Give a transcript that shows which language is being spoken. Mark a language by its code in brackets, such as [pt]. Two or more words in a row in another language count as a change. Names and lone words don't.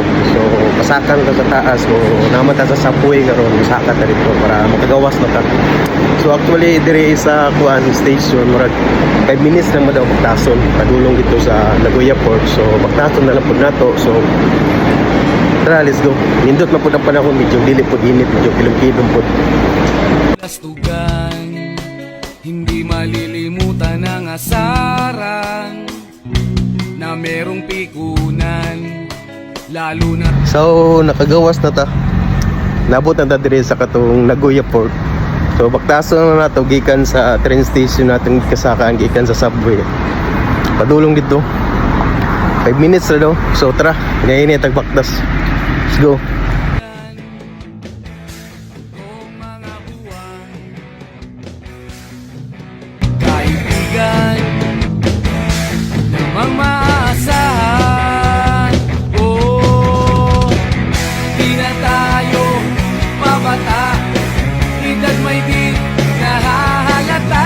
[ceb] So pasakan ka sa taas o naman ta sa subway karon masaka ta dito para makagawas na ta. So actually dire sa kuan station murag 5 minutes lang madaw pagtason padulong dito sa Nagoya Port. So pagtason na lang pud nato. So tara, [en] let's go. [ceb] Nindot man pud ang panahon, medyo dili pud init, medyo kilom-kilom pud. [tl] Plastugan, hindi malilimutan ang asaran na merong pikunan, lalo na [ceb] So nakagawas na ta. Nabot na ta dire sa katong Nagoya Port. So baktason na nato gikan sa train station natin kasakaan gikan sa subway. Padulong dito. 5 minutes na daw. So tara, ngayon itag baktas. [en] Let's go. [tl] ang mga buwan. Kaibigan, namang maaasahan. Oh, di na tayo mabata, edad may di nahahalata.